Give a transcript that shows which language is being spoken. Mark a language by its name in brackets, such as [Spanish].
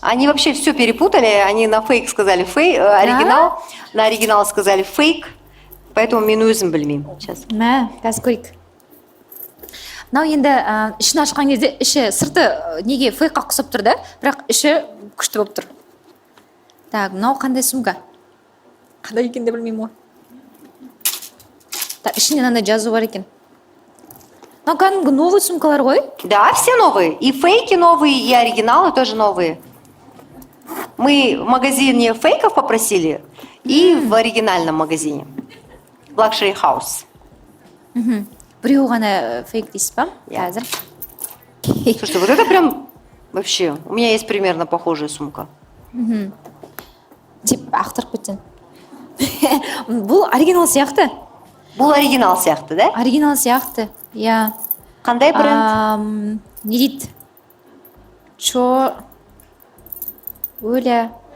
[Russian] Они вообще все перепутали, они на фейк сказали оригинал, на оригинал сказали фейк, поэтому [Kazakh] мен өзім білмеймін. [Russian] Сейчас. [Kazakh] Мә, қазір көрейік. Мынау енді ішін ашқан кезде іші сырты неге фейкқа құсып тұр да, бірақ іші күшті болып тұр. Так, мынау қандай сумка? Қандай екен де білмеймін ғой. Так, ішінде мынандай жазу бар екен. Мынау кәдімгі новый сумкалар ғой? [Russian] Да, все новые. И фейки новые, и оригиналы тоже новые. Мы в магазине фейков попросили, и в оригинальном магазине. [English] Luxury House. [Kazakh] Біреу ғана фейк дейсіз ба? Қазір. [Russian] Слушайте, вот это прям вообще... У меня есть примерно похожая сумка. [Kazakh] Деп ақтырып кетсең. Бұл оригинал сияқты. Бұл оригинал сияқты, да? оригинал сияқты, иә. Қандай бренд? Не дейді? Оля.